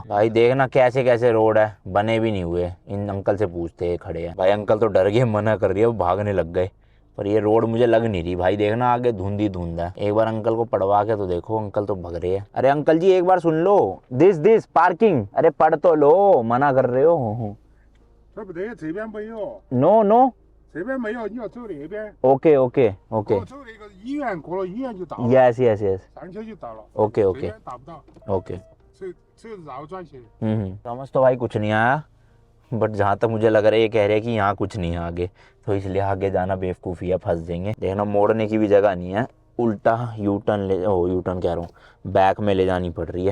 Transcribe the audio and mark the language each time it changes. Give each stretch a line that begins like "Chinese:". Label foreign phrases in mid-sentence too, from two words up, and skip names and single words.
Hindi: भाई देखना कैसे कैसे रोड है, बने भी नहीं हुए। इन अंकल से पूछते हैं, खड़े हैं भाई, अंकल तो डर गए, मना कर रही है, वो भागने लग गए, पर ये रोड मुझे लग नहीं रही भाई। देखना आगे धुंध ही धुंध है, एक बार अंकल को पढ़वा के तो देखो, अंकल तो भग रहे हैं। अरे अंकल जी एक बार सुन लो,
English: this parking,
Hindi: अरे पढ़ तो लो, मना कर रहे हो।
English: no no
Chinese: 这边没有，你要走那边。
English: OK OK OK
Chinese: 走那个医院，过了医院就到了。
English: yes yes yes
Chinese: 上去就到了。
English: ओके
Chinese: 这
English: ओके
Chinese: 边达不到，
English: ओके
Chinese: 只有绕转去。
Hindi: समझ तो भाई कुछ नहीं आया, बट जहाँ तक मुझे लग रहा है ये कह रहे हैं कि यहाँ कुछ नहीं है आगे, तो इसलिए आगे जाना बेवकूफ़ी है, फंस जाएंगे। देखना मोड़ने की भी जगह नहीं है, उल्टा
English: U-turn
Hindi: कह रहा हूँ, बैक में ले जानी पड़ रही है।